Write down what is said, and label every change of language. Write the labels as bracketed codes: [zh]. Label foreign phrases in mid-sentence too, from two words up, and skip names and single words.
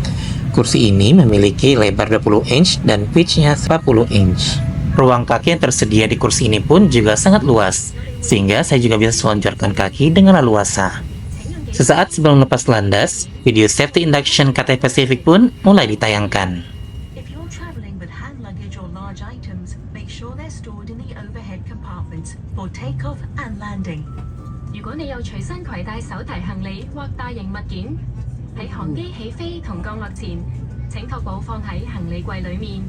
[id] Kursi ini memiliki lebar 20 inch dan pitch-nya 40 inch. Ruang kaki yang tersedia di kursi ini pun juga sangat luas, sehingga saya juga bisa selonjorkan kaki dengan leluasa. Sesaat sebelum lepas landas, video [en] safety induction [id] Cathay Pacific pun mulai ditayangkan. [en] If you're traveling with hand luggage or large items, make sure they're stored in the overhead compartments for takeoff and landing. [yue] 如果你有隨身攜帶手提行李或大型物件，喺航機起飛同降落前，請確保放喺行李櫃裡面。